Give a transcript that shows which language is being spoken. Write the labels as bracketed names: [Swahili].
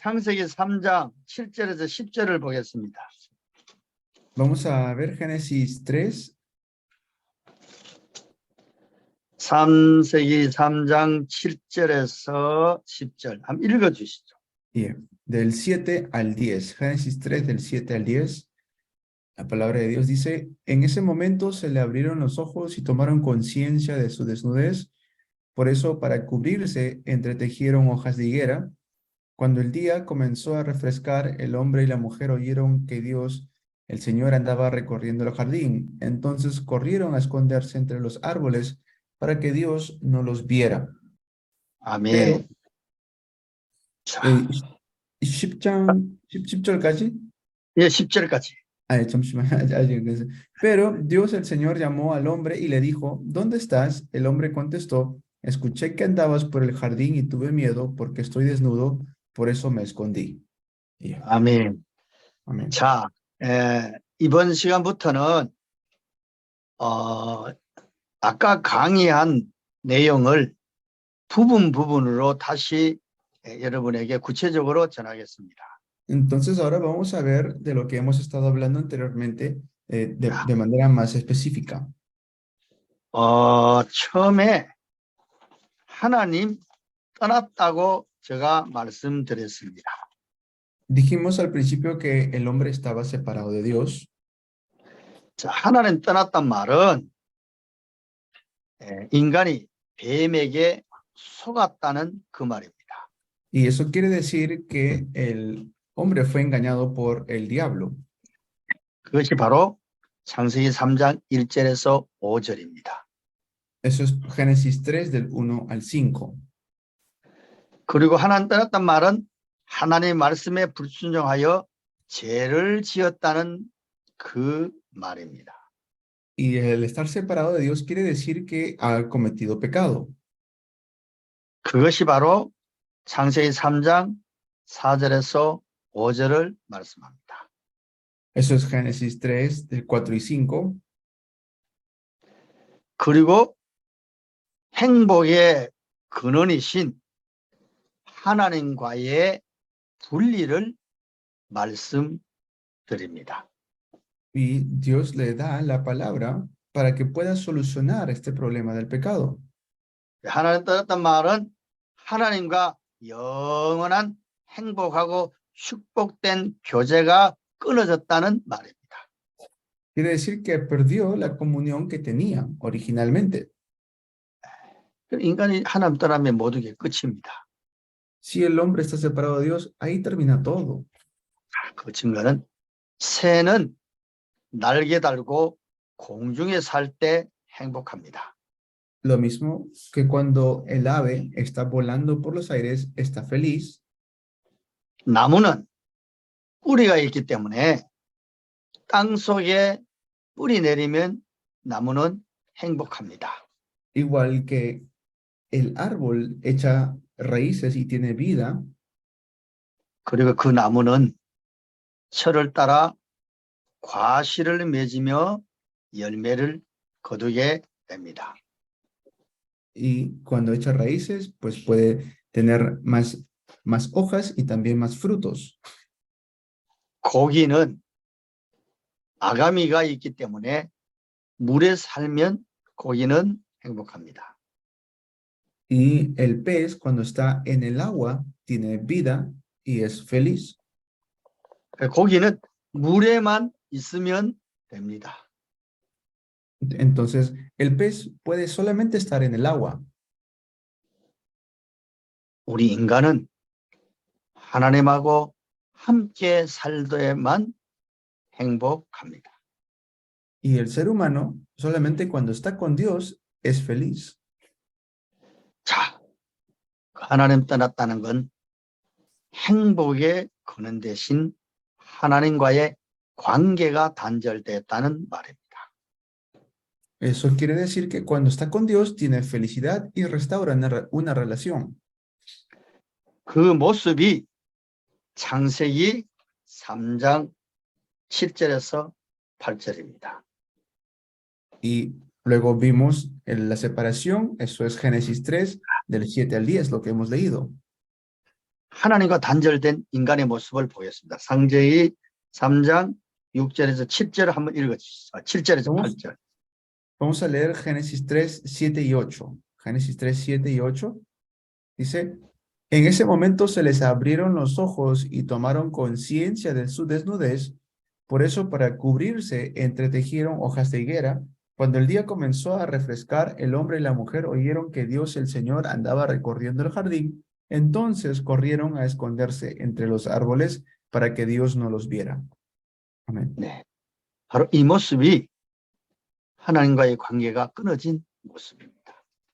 [Korean] 창세기 3장 7절에서 10절을 보겠습니다. [Spanish] Vamos a ver Génesis 3. [Korean] 창세기 3장 7절에서 10절 한번 읽어주시죠. [Spanish] Del 7 al 10. Génesis 3, del 7 al 10. La palabra de Dios dice, en ese momento se le abrieron los ojos y tomaron conciencia de su desnudez. Por eso, para cubrirse, entretejieron hojas de higuera. Cuando el día comenzó a refrescar, el hombre y la mujer oyeron que Dios, el Señor, andaba recorriendo el jardín. Entonces corrieron a esconderse entre los árboles para que Dios no los viera. Pero, [Korean] 아멘. 자, [Spanish] eh, 10절까지? [Korean] 예, 10절까지. 잠시만. [Spanish] Pero Dios el Señor llamó al hombre y le dijo, ¿dónde estás? El hombre contestó, escuché que andabas por el jardín y tuve miedo porque estoy desnudo, por eso me escondí. [Korean] 아멘. [Spanish] Amén. [Korean] 자, 이번 시간부터는 아까 강의한 내용을 부분으로 다시 여러분에게 구체적으로 전하겠습니다. [Spanish] Entonces ahora vamos a ver de lo que hemos estado hablando anteriormente [Korean] 자, [Spanish] de manera más específica. [Korean] 처음에 하나님 떠났다고 제가 말씀드렸습니다. [Spanish] Dijimos al principio que el hombre estaba separado de Dios. [Korean] 자, 하나님 떠났단 말은 인간이 뱀에게 속았다는 그 말입니다. [Spanish] Y eso quiere decir que el hombre fue engañado por el diablo. [Korean] 그것이 바로 창세기 3장 1절에서 5절입니다. [Spanish] Eso es Génesis 3 del 1 al 5. [Korean] 그리고 하나님 떠났단 말은 하나님의 말씀에 불순종하여 죄를 지었다는 그 말입니다. [Spanish] Y el estar separado de Dios quiere decir que ha cometido pecado. [Korean] 그것이 바로 창세기 3장 4절에서 5절을 말씀합니다. [Spanish] Eso es Génesis 3 del 4 y 5. [Korean] 그리고 행복의 근원이신 하나님과의 분리를 말씀드립니다. [Spanish] Y Dios le da la palabra para que pueda solucionar este problema del pecado. [Korean] 하나님 떠났단 말은 하나님과 영원한 행복하고 축복된 교제가 끊어졌다는 말입니다. [Spanish] Quiere decir que perdió la comunión que tenía originalmente. [Korean] 인간이 하나님 떠나면 모든 게 끝입니다. [Spanish] Si el hombre está separado de Dios, ahí termina todo. [Korean] 그 증거는 새는 날개 달고 공중에 살 때 행복합니다. [Spanish] Lo mismo que cuando el ave está volando por los aires, está feliz. [Korean] 나무는 뿌리가 있기 때문에 땅 속에 뿌리 내리면 나무는 행복합니다. [Spanish] Igual que el árbol echa raíces y tiene vida. [Korean] 그리고 그 나무는 철을 따라 과실을 맺으며 열매를 거두게 됩니다. [Spanish] Y cuando echa raíces, pues puede tener más hojas y también más frutos. [Korean] 고기는 아가미가 있기 때문에 물에 살면 고기는 행복합니다. [Spanish] Y el pez, cuando está en el agua, tiene vida y es feliz. [Korean] 고기는 물에만 있으면 됩니다. [Spanish] Entonces, el pez puede solamente estar en el agua. [Korean] 우리 인간은 하나님하고 함께 살때만 행복합니다. [Spanish] Y el ser humano, solamente cuando está con Dios, es feliz. [Korean] 자, 하나님 떠났다는 건 행복의 근원 대신 하나님과의 관계가 단절됐다는 말입니다. [Spanish] Eso quiere decir que cuando está con Dios, tiene felicidad y restaura una relación. [Korean] 그 모습이 창세기 3장 7절에서 8절입니다. [Spanish] Y luego vimos la separación, eso es Génesis 3, del 7 al 10, lo que hemos leído. [Korean] 하나님과 단절된 인간의 모습을 보였습니다. 창세기 3장 6절에서 7절을 한번 읽어주시죠. 7절에서 8절. [Spanish] Vamos a leer Génesis 3, 7 y 8. Génesis 3, 7 y 8. Dice, en ese momento se les abrieron los ojos y tomaron conciencia de su desnudez. Por eso, para cubrirse, entretejieron hojas de higuera. Cuando el día comenzó a refrescar, el hombre y la mujer oyeron que Dios el Señor andaba recorriendo el jardín. Entonces corrieron a esconderse entre los árboles para que Dios no los viera. Amén. [Korean] 네, 바로 이 모습이 하나님과의 관계가 끊어진 모습입니다.